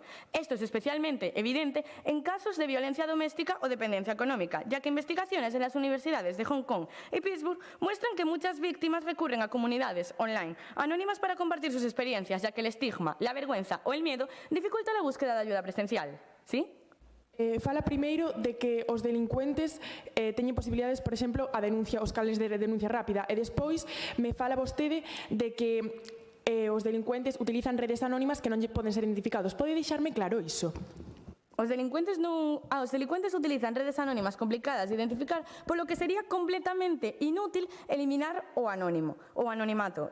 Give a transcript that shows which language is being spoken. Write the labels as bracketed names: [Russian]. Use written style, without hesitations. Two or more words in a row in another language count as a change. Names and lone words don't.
[Spanish] Esto es especialmente evidente en casos de violencia doméstica o dependencia económica, ya que investigaciones en las universidades de Hong Kong y Pittsburgh muestran que muchas víctimas recurren a comunidades online anónimas para compartir sus experiencias, ya que el estigma, la vergüenza o el miedo dificulta la búsqueda de ayuda presencial. ¿Sí? [Galician] Fala primeiro de que os delincuentes teñen posibilidades, por exemplo, a denuncia, os canles de denuncia rápida, e despois me fala vostede de que os delincuentes utilizan redes anónimas que non lle poden ser identificados. Pode deixarme claro iso? Os delincuentes utilizan redes anónimas complicadas de identificar, polo que sería completamente inútil eliminar o anonimato.